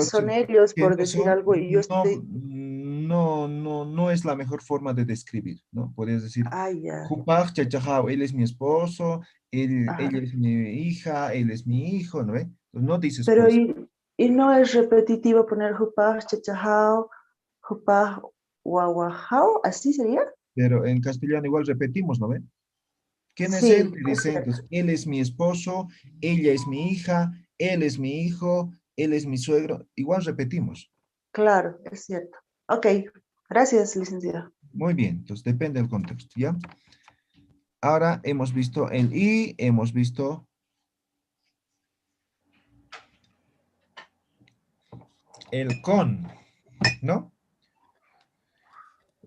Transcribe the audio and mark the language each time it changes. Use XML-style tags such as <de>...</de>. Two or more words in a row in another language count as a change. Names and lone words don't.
<es>quiénes son ellos, por ¿quiénes decir son? algo, y yo No, estoy, no es la mejor forma de describir, ¿no? Podrías decir, ah, ya.</es> <ay>Jupaj Chachajao,</ay> <es>él es mi esposo, ella Ajá. es mi hija, él es mi hijo, ¿no ve? Pues no dices Pero pues, y no es repetitivo poner</es> <ay>jupaj, chachajao, jupaj, guaguajao,</ay> <es>¿así sería? pero en castellano igual repetimos, ¿no ve? ¿Quién es él? Sí, Te es dice, cierto. entonces, él es mi esposo, ella es mi hija, él es mi hijo, él es mi suegro, igual repetimos. Claro, es cierto. Ok, gracias, licenciado. Muy bien, entonces depende del contexto, ¿ya? Ahora hemos visto el y, hemos visto el con, ¿no?</es>